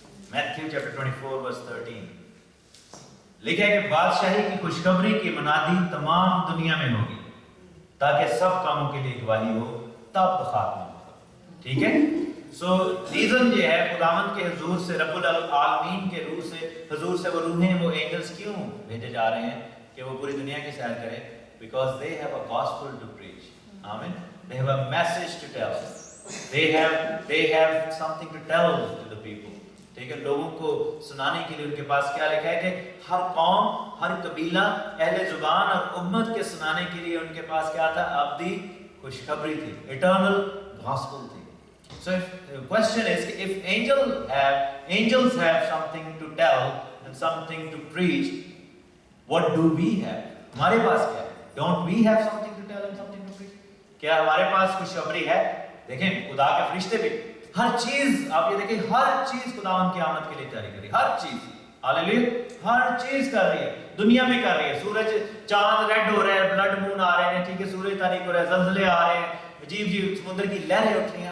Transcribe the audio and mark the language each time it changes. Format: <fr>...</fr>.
<ur>Matthew chapter 24 ورس 13 لکھا ہے کہ بادشاہی کی خوشخبری کی منادی تمام دنیا میں ہوگی تاکہ سب کاموں کے لیے گواہی ہو, تب خاتمہ ہوگا. ٹھیک ہے. سو ریزن یہ ہے خداوند کے حضور سے, رب العالمین کے روح سے, حضور سے وہ روحیں, وہ اینجلز کیوں بھیجے جا رہے ہیں کہ وہ پوری دنیا کی سیر کریں.</ur> <en>Because they have a gospel to preach. Amen. They have a message to tell. They have something to tell to the people.</en> <ur>ٹھیک ہے. لوگوں کو سنانے کے لیے ان کے پاس کیا لکھا ہے کہ ہر قوم, ہر قبیلہ, اہل زبان اور امت کے سنانے کے لیے ان کے پاس کیا تھا, ابدی خوشخبری تھی,</ur> <en>eternal gospel</en> <ur>تھی.</ur> <en>So the question is, if angels have something to tell and something to preach, what do we have?</en> <ur>ہمارے پاس کیا ہے?</ur> <en>Don't we have something to tell and something to preach?</en> <ur>کیا ہمارے پاس خوشخبری ہے؟ دیکھیں خدا کے فرشتے بھی ہر چیز, آپ یہ دیکھیں ہر چیز خداوند کی آمد کے لیے تیاری کر رہی ہے, ہر چیز. ہاللیلویا. ہر چیز کر رہی ہے, دنیا میں کر رہی ہے. سورج چاند ریڈ ہو رہے ہیں, بلڈ مون آ رہے ہیں, ٹھیک ہے, سورج تاریک ہو رہا ہے, زلزلے آ رہے ہیں, عجیب سمندر کی لہریں اٹھ رہی ہیں.</ur>